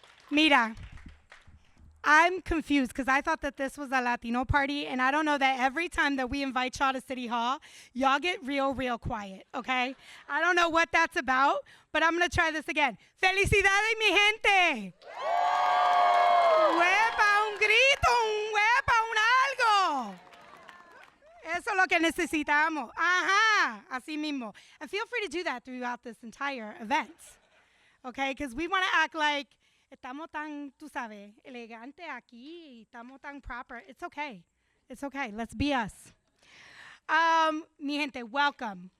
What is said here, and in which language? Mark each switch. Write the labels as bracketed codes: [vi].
[en] Mira, I'm confused because I thought that this was a Latino party, and I don't know that every time that we invite y'all to City Hall, y'all get real quiet, okay? I don't know what that's about, but I'm going to try this again. [es] ¡Felicidades, mi gente! ¡Huepa, un grito, un huepa, un algo! Eso es lo que necesitamos. Ajá, así mismo. [en] And feel free to do that throughout this entire event, okay? Because we want to act like [es] estamos tan, tú sabes, elegante aquí, estamos tan [en] proper. It's okay. It's okay. Let's be us. [es] Mi gente, welcome.